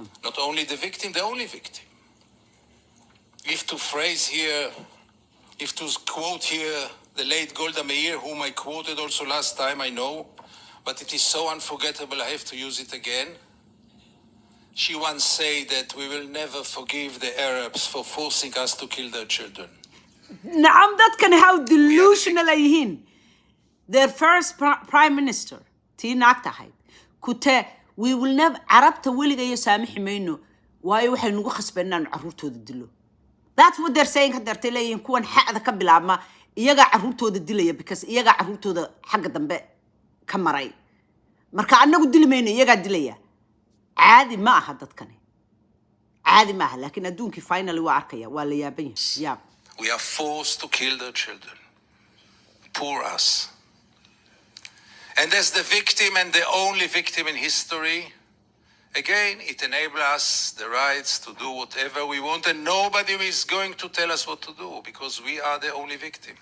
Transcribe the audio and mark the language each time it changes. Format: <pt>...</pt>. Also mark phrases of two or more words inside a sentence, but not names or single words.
<en>Not only the victim, the only victim. If to phrase here, if to quote here the late Golda Meir, whom I quoted also last time, I know, but it is so unforgettable, I have to use it again. She once said that we will never forgive the Arabs for forcing us to kill their children.</en> <so>نعم dadkan</so> <en>how delusional</en> <so>ay yihiin.</so> <en>Their first prime minister,</en> <so>tii naagta ahayd, kute</so> <en>we will never</en> <so>Arabta weligayo saamixi mayno waayo waxay nagu khasbeen inaan carruurtooda dilo.</so> <en>That's what they're saying</en> <so>hadda artay leeyihiin kuwan xaqda ka bilaabma iyaga carruurtooda dilaya because iyaga carruurtooda xagga dambe ka maray. Marka anagu dili mayno iyaga dilaya. Caadi ma aha dadkani. Caadi ma aha laakiin adduunkii finally waa arkaya waa la yaaban yahay.</so> <en>Yeah. We are forced to kill their children. Poor us. And as the victim and the only victim in history, again, it enables us the rights to do whatever we want, and nobody is going to tell us what to do because we are the only victims.</en>